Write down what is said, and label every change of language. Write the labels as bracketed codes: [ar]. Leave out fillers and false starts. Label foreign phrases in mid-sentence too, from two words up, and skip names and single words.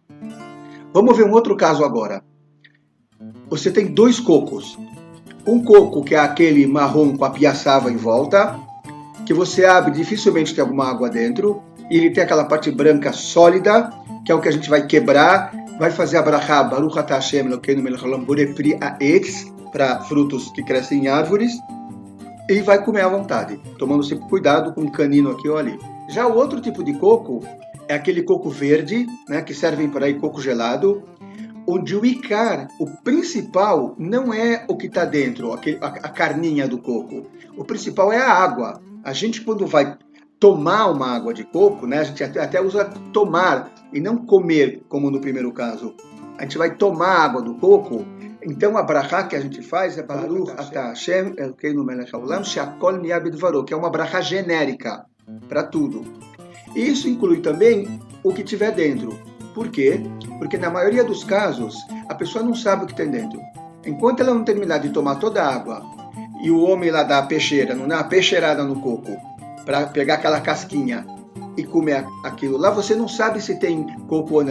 [pt] Vamos ver um outro caso agora. Você tem 2 cocos. Um coco que é aquele marrom com a piaçava em volta, que você abre, dificilmente tem alguma água dentro, e ele tem aquela parte branca sólida, que é o que a gente vai quebrar, vai fazer a brachá [he] ברוך אתה השם אלוקינו מלך העולם בורא פרי העץ, [pt] para frutos que crescem em árvores, e vai comer à vontade, tomando sempre cuidado com um canino aqui ou ali. Já o outro tipo de coco é aquele coco verde, né, que servem por aí coco gelado, onde o ikar, o principal, não é o que está dentro, a carninha do coco. O principal é a água. A gente, quando vai tomar uma água de coco, né, a gente até usa tomar e não comer, como no primeiro caso. A gente vai tomar a água do coco, então a brachá que a gente faz é [he] ברוך אתה השם אלוקינו מלך העולם שהכל נהיה בדברו, [pt] que é uma brachá genérica para tudo. E isso inclui também o que tiver dentro. Por quê? Porque na maioria dos casos, a pessoa não sabe o que tem dentro. Enquanto ela não terminar de tomar toda a água, e o homem lá dá a peixeira, não dá uma peixeirada no coco, para pegar aquela casquinha e comer aquilo lá, você não sabe se tem coco ou não.